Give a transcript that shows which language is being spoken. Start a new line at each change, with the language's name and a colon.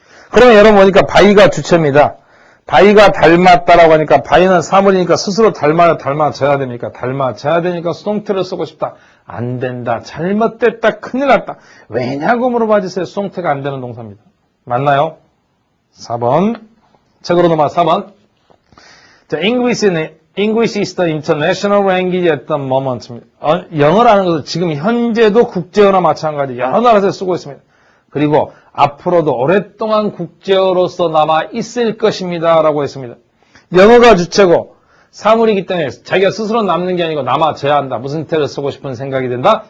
Korean: 그러면 여러분 보니까 바위가 주체입니다. 바위가 닮았다라고 하니까 바위는 사물이니까 스스로 닮아져야 됩니까? 닮아져야 되니까 수동태를 쓰고 싶다. 안 된다. 잘못됐다. 큰일 났다. 왜냐고 물어봐 주세요. 수동태가 안 되는 동사입니다. 맞나요? 4번. 책으로 넘어가 4번.
English: 자, English is the international language at the moment.
Korean: 영어라는 것은 지금 현재도 국제어나 마찬가지 여러 나라에서 쓰고 있습니다. 그리고 앞으로도 오랫동안 국제어로서 남아 있을 것입니다. 라고 했습니다. 영어가 주체고 사물이기 때문에 자기가 스스로 남는 게 아니고 남아져야 한다. 무슨 태를 쓰고 싶은 생각이 든다?